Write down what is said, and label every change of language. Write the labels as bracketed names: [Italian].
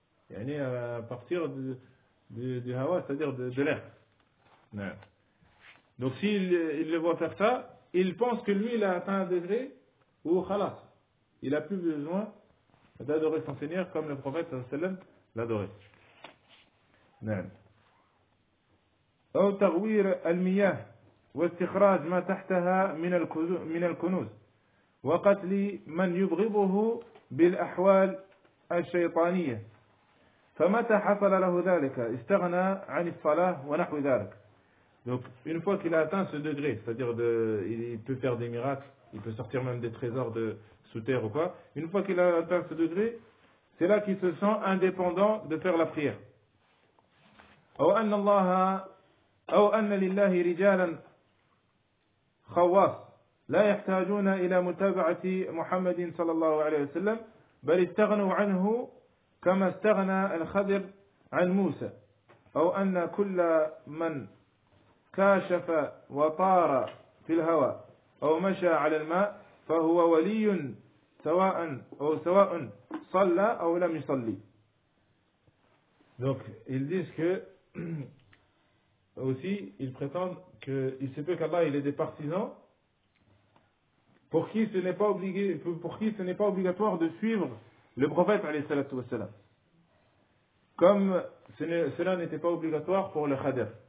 [French] Yani à partir du hawa, c'est-à-dire de l'air. Non. Donc s'il le voit faire ça, il pense que lui, il a atteint un degré où khalas, il n'a plus besoin d'adorer son Seigneur comme le prophète [Arabic] sallallahu alayhi wa sallam [French] l'adorait. Non. [Arabic] أو تغوير المياه واستخراج ما تحتها من الكنوز وقتل من يبغضه بالأحوال الشيطانية فمتى حصل له ذلك استغنى عن الصلاة ونحو ذلك. [French] Donc une fois qu'il a atteint ce degré, c'est-à-dire il peut faire des miracles, il peut sortir même des trésors de sous terre ou quoi, une fois qu'il a atteint ce degré, c'est là qu'il se sent indépendant de faire la prière. [Arabic] أو أن الله أو أن لله رجالا خواص لا يحتاجون إلى متابعة محمد صلى الله عليه وسلم بل استغنوا عنه كما استغنى الخضر عن موسى أو أن كل من كاشف وطار في الهواء أو مشى على الماء فهو ولي سواء صلى أو لم يصلي. [French] Donc ils disent que aussi, ils prétendent qu'il se peut qu'Allah il ait des partisans pour qui ce n'est pas obligatoire de suivre le prophète [Arabic] alayhi salatu wassalam, [French] comme cela n'était pas obligatoire pour le khadir.